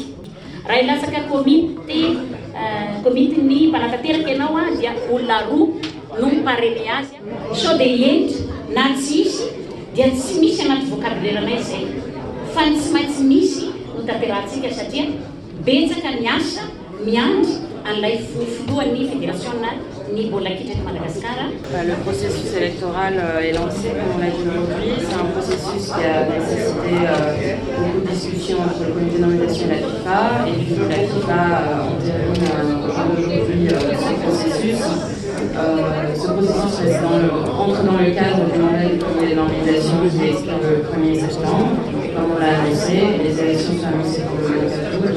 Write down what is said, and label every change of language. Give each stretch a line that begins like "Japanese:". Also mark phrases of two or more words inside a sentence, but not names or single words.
Malagasy: Raha ilatsaka komity ny mpanatanteraka ianao dia olona roa no miparene azy. Sao dia endry na tsisy dia tsy misy anaty vocabulaire-nay izay fa ny tsy maintsy misy no tanterahantsika satria betsaka ny asa miandry an'ilay filohan'ny fédération ni bola kitra de Madagascar.
French: Le processus électoral est lancé, comme on l'a dit aujourd'hui. C'est un processus qui a nécessité beaucoup de discussions entre le comité de nomination et la FIFA. Et puis la FIFA entérine aujourd'hui ce processus. Ce processus entre dans le cadre du mandat du comité de nomination qui expire le 1er septembre, comme on l'a annoncé, et les élections sont annoncées pour le 4 août.